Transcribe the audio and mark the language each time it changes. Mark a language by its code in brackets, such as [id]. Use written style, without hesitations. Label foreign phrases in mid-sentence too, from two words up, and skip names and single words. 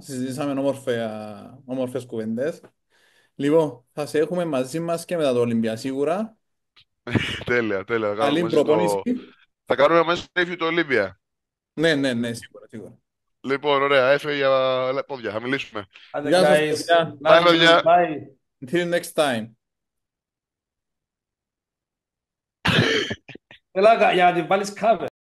[el] Συζητήσαμε όμορφες κουβέντες. Λοιπόν, θα σε έχουμε μαζί μας και μετά το Ολυμπία σίγουρα. Τέλεια, τέλεια. Θα κάνουμε Καλή μαζί προπόνηση. Θα κάνουμε μέσα στο review του Ολύμπια. Ναι, ναι, ναι, σίγουρα, σίγουρα. Λοιπόν, ωραία, έφυγε για πόδια. Θα μιλήσουμε. Άντε, Γεια σας, guys. παιδιά. Bye, [en] Love you. [el] παιδιά. Bye. [en] Until next time. [el] Θέλω για να την βάλεις cover.